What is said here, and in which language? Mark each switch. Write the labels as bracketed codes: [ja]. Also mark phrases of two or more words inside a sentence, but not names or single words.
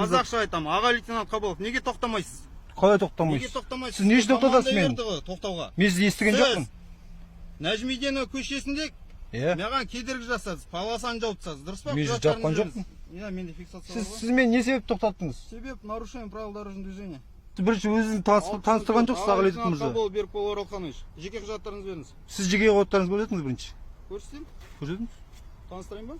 [kk] Қазақша айтамын. Аға лейтенант Кабылов. Неге тоқтамайсыз? Қалай тоқтамайсыз? Неге тоқтамайсыз? Сіз не үшін тоқтатасыз мені? Тоқтауға. Мен сізді естіген жоқпын. Нәжімеденов көшесінде маған кедергі жасадыңыз. Полосаны жауып тастадыңыз. Дұрыс па? Мен жапқан жоқпын. Иә, менде фиксация бар. Сіз мені не себеп тоқтаттыңыз? Себеп [ru] нарушение правил дорожного движения. [kk] Бірінші өзіңізді таныстырған жоқсыз, аға лейтенант мырза. Кабылов Берікбол Оралханович. Жеке құжаттарыңызды беріңіз. Сіз жеке құжаттарыңызды көрсетіңіз бірінші. Көрсетейін? Көрсетіңіз. Таныстырайын ба?